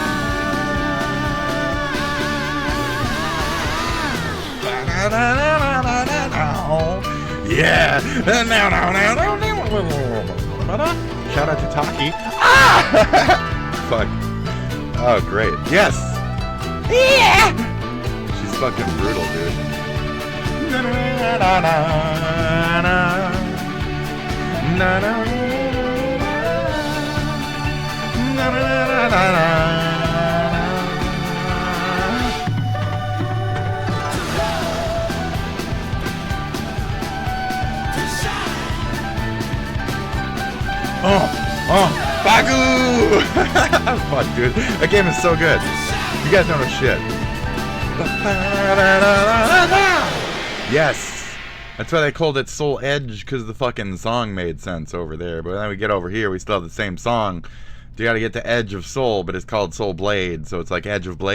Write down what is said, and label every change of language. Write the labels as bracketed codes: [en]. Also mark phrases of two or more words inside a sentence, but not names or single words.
[en] Yeah. Shout out to Taki. Ah! Fuck. Oh, great. Yes. Yeah. She's fucking brutal, dude. Na na na na na na na na na na na. to Bagu! Fuck, dude. That game is so good. You guys don't know shit. Yes! That's why they called it Soul Edge, because the fucking song made sense over there. But then we get over here, we still have the same song. You gotta get to Edge of Soul, but it's called Soul Blade, so it's like Edge of Blade.